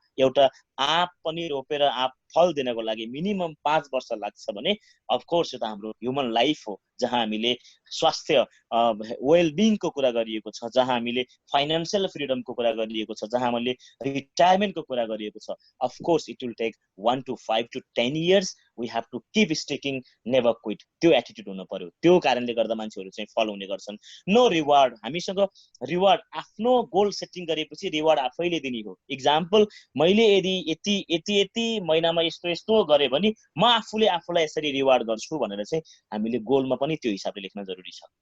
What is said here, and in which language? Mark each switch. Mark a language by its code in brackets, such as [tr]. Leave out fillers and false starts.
[ne] एउटा आँप पनि रोपेर आँप फल दिनको लागि मिनिमम 5 वर्ष लाग्छ भने अफकोर्स यो त हाम्रो ह्युमन लाइफ हो, जहाँ हामीले स्वास्थ्य वेलबिङको कुरा गरिएको छ, जहाँ हामीले फाइनान्सियल फ्रिडमको कुरा गरिएको छ, जहाँ हामीले रिटायरमेन्टको कुरा गरिएको छ। [en] Of course it will take 1 to 5 to 10 years. We have to keep sticking, never quit. [ne] त्यो एटिट्युड हुनु पर्यो। त्यो कारणले गर्दा मान्छेहरू चाहिँ फलो हुने गर्छन्। नो रिवार्ड, हामीसँग रिवार्ड, आफ्नो गोल सेटिङ गरेपछि रिवार्ड आफैले दिने हो। इक्जाम्पल, मैले यदि यति महिनामा यस्तो यस्तो गरेँ भने म आफूले आफूलाई यसरी रिवार्ड गर्छु भनेर चाहिँ हामीले गोलमा पनि त्यो हिसाबले लेख्न जरुरी छ।